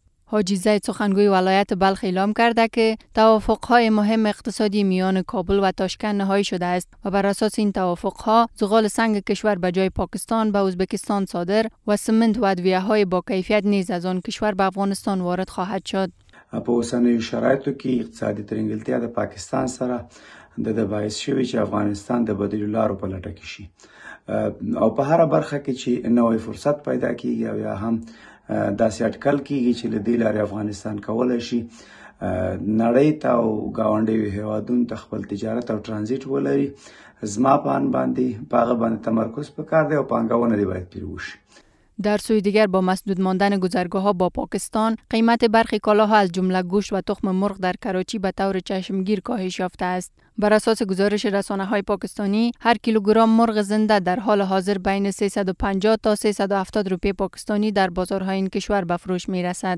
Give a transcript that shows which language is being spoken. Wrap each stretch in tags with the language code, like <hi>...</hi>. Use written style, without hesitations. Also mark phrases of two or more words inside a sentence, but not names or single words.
<fa>حاجی زید سخنگوی ولایت بلخ اعلام کرده که توافق‌های مهم اقتصادی میان کابل و تاشکند نهایی شده است و بر اساس این توافق‌ها زغال سنگ کشور به جای پاکستان به ازبکستان صادر و سمنت و ادویه‌های با کیفیت نیز از آن کشور به افغانستان وارد خواهد شد.</fa> <ps>په اوسنیو شرایطو کې اقتصادي ترنګلتیا د پاکستان سره د باعث شوی چې افغانستان د بدیلو لارو په لټه کې شي او په هر برخه کې چې نوې فرصت پیدا کیږي او یا هم داسې اټکل کیږي چې له دې لارې افغانستان کولای شي نړۍ ته او ګاونډیو هیوادونو ته خپل تجارت او ترانزیت ولري. زما په ان باندې په هغه باندې تمرکز پکار دی او پانګونه دی باید پیل وشي.</ps> <fa>در سوی دیگر با مسدود ماندن گذرگاه‌ها با پاکستان، قیمت برخی کالاها از جمله گوشت و تخم مرغ در کراچی به طور چشمگیر کاهش یافته است. بر اساس گزارش رسانه‌های پاکستانی، هر کیلوگرم مرغ زنده در حال حاضر بین 350 تا 370 روپیه پاکستانی در بازارهای این کشور به فروش می‌رسد.</fa>